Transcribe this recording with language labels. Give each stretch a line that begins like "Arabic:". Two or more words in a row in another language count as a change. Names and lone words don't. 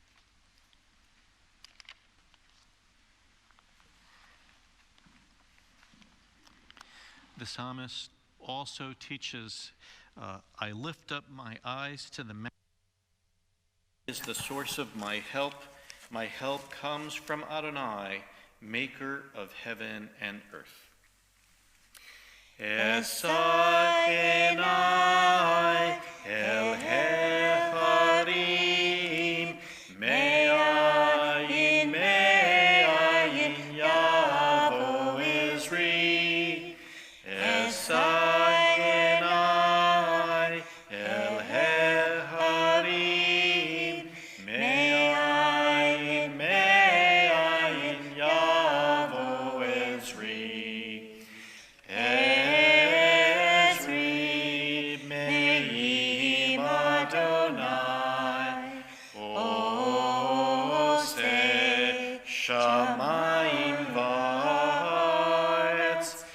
English: The psalmist also teaches, I lift up my eyes to the mountain, is the source of my help. My help comes from Adonai, maker of heaven and earth.
Hebrew: אשא עיני אל ההרים, מאין יבוא עזרי. אשא עיני אל ההרים, מאין יבוא עזרי. שמים וארץ,